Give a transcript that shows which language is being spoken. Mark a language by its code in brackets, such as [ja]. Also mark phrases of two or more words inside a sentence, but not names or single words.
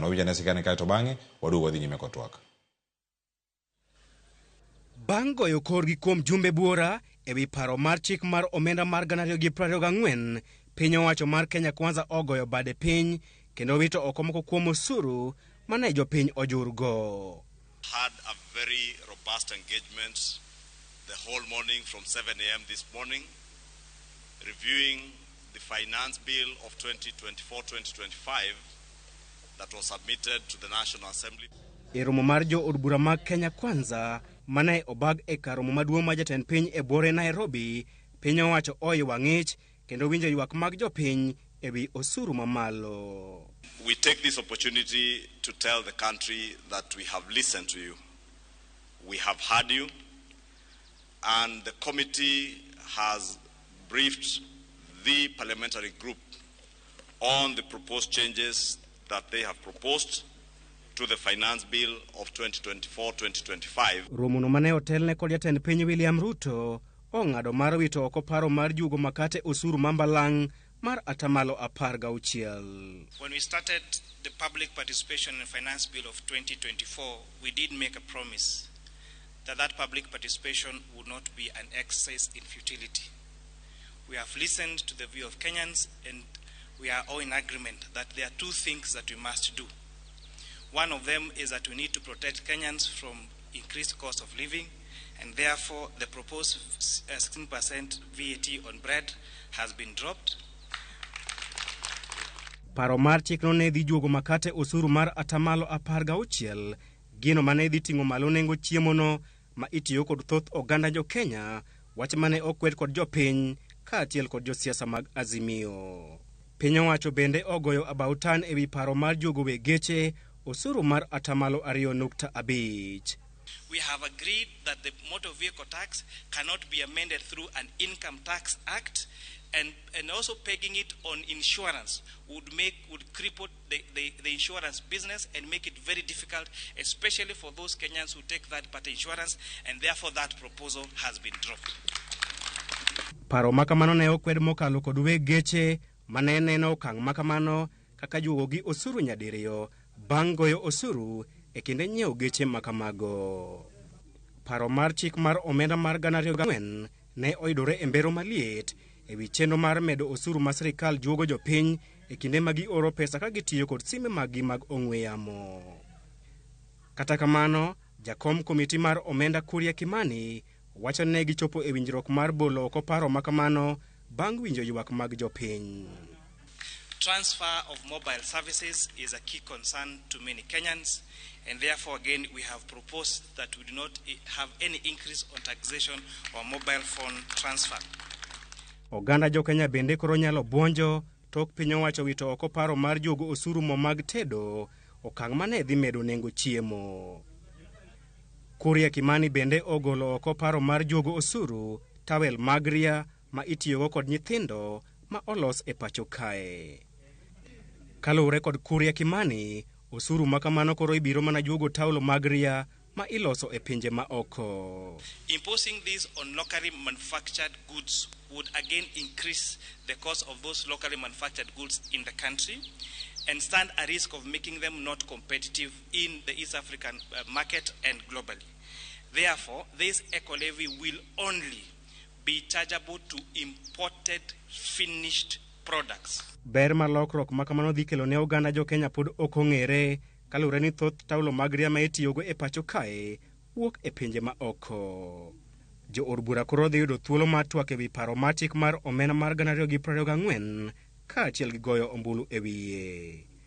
[luo] Wawinjane sigani kae to bang'e waduogo wadhi nyime kod twak. Bang' goyo korgi kuom jumbe buora ewi paro mar chik mar omenda mar 2024, piny owacho mar Kenya Kwanza ogoyo bade piny kendo wito oko moko kuom osuru mane jopiny ojurgo. [en] Had a very robust engagement the whole morning from 7 a.m. this morning, reviewing the finance bill of 2024-2025 that was submitted to the National Assembly. [luo] E romo mar jo od bura mag Kenya Kwanza mane obag e kar romo maduong' ma jatend piny e bore Nairobi, piny owacho oywa ng'ich kendo winjo ywak mag jopiny ewi osuru mamalo. [en] We take this opportunity to tell the country that we have listened to you. We have heard you, and the committee has briefed the parliamentary group on the proposed changes that they have proposed to the Finance Bill of 2024-2025. [luo] Romono mane otelne kod jatend piny William Ruto ong'ado mar wito oko paro mar jugo makate osuru mambalang' mar atamalo 16. [en] When we started the public participation in the Finance Bill of 2024, we did make a promise that public participation would not be an exercise in futility. We have listened to the view of Kenyans, and we are all in agreement that there are two things that we must do. One of them is that we need to protect Kenyans from increased cost of living, and therefore the proposed 16% VAT on bread has been dropped. [luo] Paro mar chikno ne dhi juogo makate osuru mar atamalo 16, gino mane dhi ting'o malo nengo chiemono ma itiyo kod thoth oganda jo Kenya, wach mane okwed kod jopiny kaachiel kod josiasa mag Azimio. Piny owacho bende ogoyo abautan ewi paro mar juogo wegeche osuru mar atamalo 2.5. [en] We have agreed that the motor vehicle tax cannot be amended through an income tax act, and also pegging it on insurance would cripple the insurance business and make it very difficult, especially for those Kenyans who take third-party insurance, and therefore that proposal has been dropped. [luo] Paro makamano ne okwed mokalo kod wegeche mane neno okang' makamano kaka juogo gi osuru nyadiriyo bang' goyo osuru e kinde nyiewo geche makamago. Paro mar chik mar omenda mar 2004 ne oyudore e mbero maliet ewi chenro mar medo osuru ma sirikal juogo jopiny e kinde ma gioro pesa ka gitiyo kod sime maggi mag ong'we yamo. Kata kamano, jakom komiti mar omenda Kuria Kimani wacho ne gichopo e winjruok mar bolo oko paro makamano bang' winjo ywak mag jopiny. [en] Transfer of mobile services is a key concern to many Kenyans, and therefore again we have proposed that we do not have any increase on taxation or mobile phone transfer. [luo] Oganda jo Kenya bende koro nyalo buonjo tok piny owacho wito oko paro mar jogo osuru mo mag tedo, okang' mane dhi medo nengo chiemo. Kuria Kimani bende ogolo oko paro mar jogo osuru tawel mag ria ma itiyogo kod nyithindo ma olos e pacho kae. Kaluwore kod Kuria Kimani, osuru makamano koro ibiro mana juogo taulo mag ria ma iloso e pinje ma oko. [en] Imposing this on locally manufactured goods would again increase the cost of those locally manufactured goods in the country and stand a risk of making them not competitive in the East African market and globally. Therefore, this eco levy will only be chargeable to imported finished products. [luo] Ber mar lokruok makamano dhi kelo ne oganda jo Kenya pod ok ong'ere, kaluwore ni thoth taulo mag ria ma itiyogo e pacho kae wuok e pinje ma oko. Jo od bura koro dhi yudo thuolo mar twak ewi paro mar chik mar omenda mar 2024 kaachiel gi goyo ombulu e wiye.